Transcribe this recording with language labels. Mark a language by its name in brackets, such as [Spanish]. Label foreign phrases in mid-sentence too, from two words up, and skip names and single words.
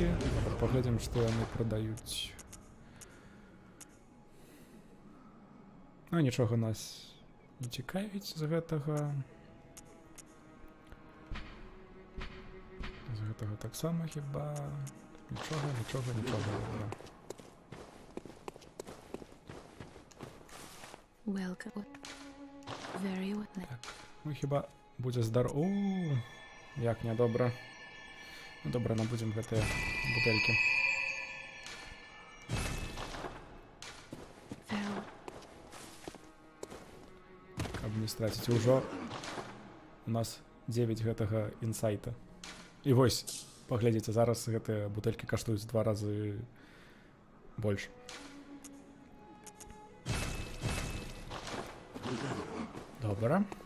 [Belarusian] Паглядзім, што яны прадаюць. Ну, нічога нас не цікавіць з гэтага. З гэтага таксама хіба нічога. [English] Welcome. Very well. [Belarusian] Так, ну хіба будзе як нядобра. Ну добра, набудзем гэтыя бутэлькі. [English] Very well. [Belarusian] Каб не страціць ужо. У нас 9 гэтага інсайта. І вось, паглядзіце, зараз гэтыя бутэлькі каштуюць 2 разы больш. Добра.